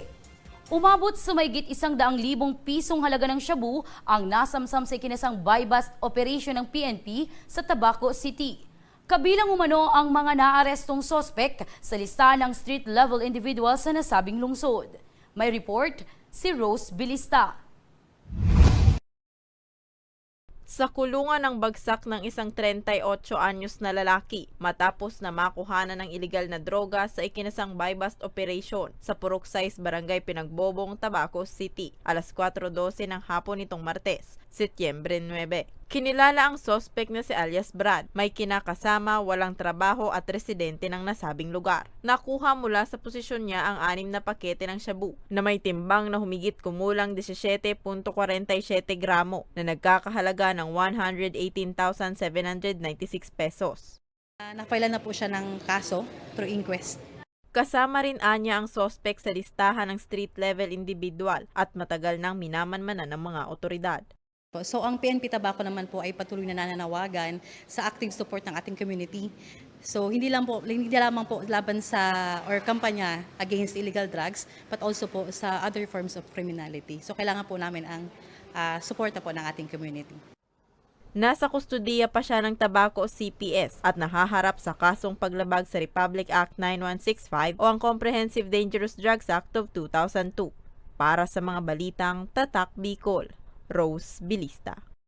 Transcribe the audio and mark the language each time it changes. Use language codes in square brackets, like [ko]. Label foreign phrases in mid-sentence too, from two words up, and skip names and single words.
[tl] Umabot sa mahigit 100,000 pisong halaga ng shabu ang nasamsam sa ikinasang [en] buy-bust operation [tl] ng PNP sa Tabaco City. Kabilang umano ang mga naarestong sospek sa listahan ng [en] street-level individuals [tl] sa nasabing lungsod. May report si Rose Bilista. Sa kulungan ng bagsak ng isang 38 anyos na lalaki matapos na makuhanan ng ilegal na droga sa ikinasang [en] buy-bust operation [tl] sa Purok 6 Barangay Pinagbobong, Tabaco City, alas 4:12 ng hapon nitong Martes, Setyembre 9. Kinilala ang suspect na si alias Brad, may kinakasama, walang trabaho at residente ng nasabing lugar. Nakuha mula sa posisyon niya ang 6 na pakete ng shabu na may timbang na humigit kumulang 17.47 gramo na nagkakahalaga ng 118,796 pesos. Na-file na po siya ng kaso [en] through inquest. [tl] Kasama rin anya ang suspect sa listahan ng [en] street-level individual [tl] at matagal nang minamanmanan ng mga otoridad. So ang PNP Tabaco naman po ay patuloy na nananawagan sa [en] active support [tl] ng ating community. So hindi lamang po laban sa or kampanya [en] against illegal drugs, but also [tl] po sa [en] other forms of criminality. [tl] So kailangan po namin ang suporta po ng ating community. Nasa kustudiya pa siya ng Tabaco CPS at nahaharap sa kasong paglabag sa Republic Act 9165 o ang Comprehensive Dangerous Drugs Act of 2002. Para sa mga balitang Tatak Bicol, Rose Bilista.